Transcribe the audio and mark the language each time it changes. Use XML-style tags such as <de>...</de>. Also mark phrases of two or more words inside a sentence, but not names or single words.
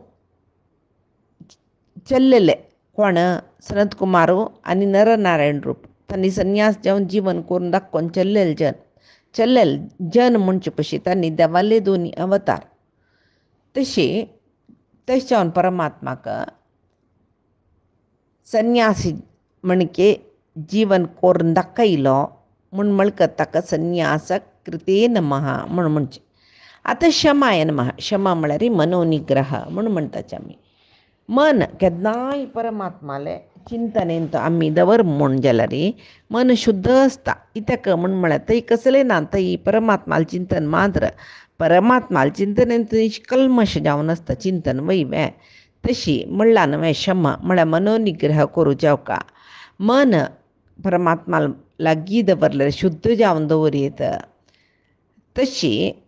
<kok>चल्लेले कोण सनत कुमारू आनी नरनारायण रूप तांणी संन्यास जावन जीवन करून दाखोवन चल्लेल जन म्हणचे पशी तांणी देवाले दोनी अवतार तशी जावन परमात्माक संन्यासी म्हणके जीवन करून दाखयलो म्हूण म्हणकत ताका</kok> <sa>संन्यास कृते नमः</sa> <kok>म्हूण म्हणचें आतां</kok> <sa>शमाय नमः</sa> <kok>शमा म्हळ्यार मनोनिग्रह म्हूण म्हणटाचे आमी मन केन्नाय परमात्माले चिंतनेंत आमी दवर म्हूण जाल्यार मन शुद्ध आसता कित्याक म्हूण म्हळ्यार थंय कसलें ना थंय परमात्माल चिंतन मात्र परमात्माल चिंतनेंत निश्कल्मश जावन आसता चिंतन वैवें तशी म्हणला न्हय शमा म्हळ्यार मनोनिग्रह करूं जावका मन परमात्माल लागीं दवरलें शुद्ध जावन दवरीत तशी</kok>